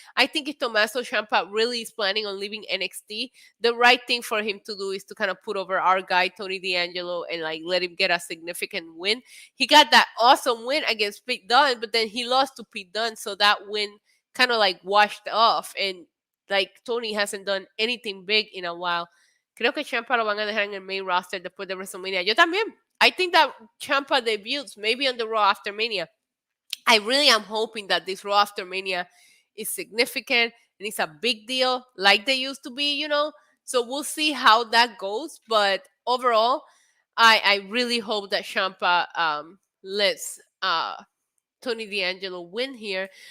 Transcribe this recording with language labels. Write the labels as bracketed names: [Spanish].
[English] I think if Tommaso Ciampa really is planning on leaving NXT, the right thing for him to do is to kind of put over our guy, Tony D'Angelo, and like let him get a significant win. He got that awesome win against Pete Dunne, but then he lost to Pete Dunne, so that win kind of like washed off. And like Tony hasn't done anything big in a while. [Spanish] Creo que Ciampa lo van a dejar en el main roster después de WrestleMania. Yo también. [English] I think that Ciampa debuts maybe on the Raw after Mania. I really am hoping that this Raw after Mania is significant and it's a big deal like they used to be, you know. So we'll see how that goes. But overall, I really hope that Ciampa lets Tony D'Angelo win here.